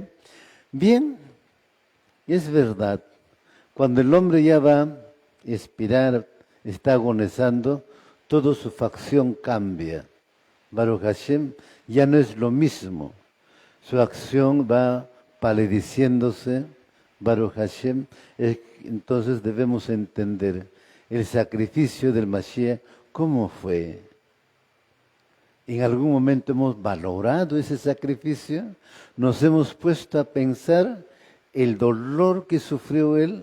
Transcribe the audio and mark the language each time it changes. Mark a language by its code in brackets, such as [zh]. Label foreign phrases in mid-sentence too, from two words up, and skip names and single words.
[es] Bien, es verdad, cuando el hombre ya va a expirar, está agonizando, toda su facción cambia. [he] ברוך השם [es] ya no es lo mismo. Su acción va palideciéndose. [he] ברוך השם. [es] Entonces debemos entender el sacrificio del Mashiach, ¿cómo fue? ¿En algún momento hemos valorado ese sacrificio? ¿Nos hemos puesto a pensar el dolor que sufrió Él?